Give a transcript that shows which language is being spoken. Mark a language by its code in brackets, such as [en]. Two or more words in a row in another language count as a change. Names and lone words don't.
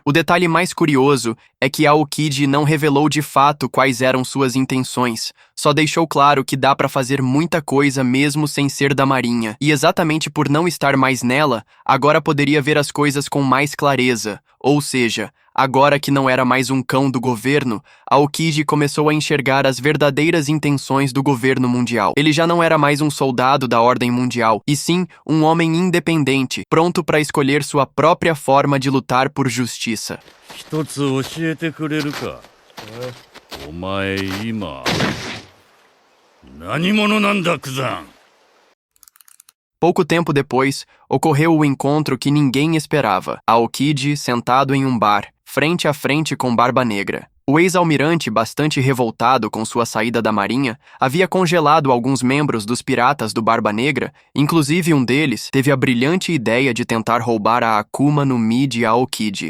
[pt] O detalhe mais curioso é que Aokiji não revelou de fato quais eram suas intenções, só deixou claro que dá para fazer muita coisa mesmo sem ser da marinha, e exatamente por não estar mais nela, agora poderia ver as coisas com mais clareza, ou seja, agora que não era mais um cão do governo, Aokiji começou a enxergar as verdadeiras intenções do governo mundial. Ele já não era mais um soldado da ordem mundial, e sim um homem independente, pronto para escolher sua própria forma de lutar por justiça. [ja] 一つ教えてくれるか。お前今何者なんだ、クザン。 [pt] Pouco tempo depois, ocorreu o encontro que ninguém esperava. Aokiji sentado em um bar, frente a frente com Barba Negra. O ex-almirante, bastante revoltado com sua saída da marinha, havia congelado alguns membros dos piratas do Barba Negra, inclusive um deles teve a brilhante ideia de tentar roubar a [ja] 悪魔の実 [pt] de Aokiji.